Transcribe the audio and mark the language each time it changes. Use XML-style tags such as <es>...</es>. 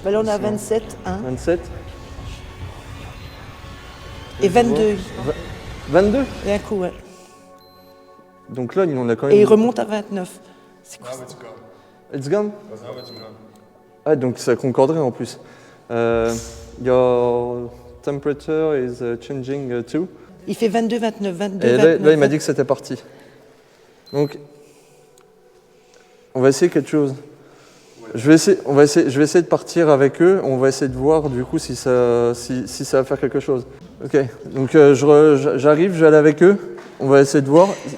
<fr>Bah là, on est à 27, hein, 27. et 22. 22. D'un coup, ouais. Donc là, on a quand même. Et il remonte à 29. C'est quoi ça?</fr> <en>It's gone?</en> <fr>Ah, donc ça concorderait en plus.</fr> <en>Your temperature is changing too.</en> <fr>Il fait 22, 29, 22, Et 29. là, il m'a dit que c'était parti. Donc, on va essayer quelque chose. Je vais essayer de partir avec eux. On va essayer de voir du coup si ça va faire quelque chose. Ok. Donc j'arrive, je vais aller avec eux. On va essayer de voir.</fr>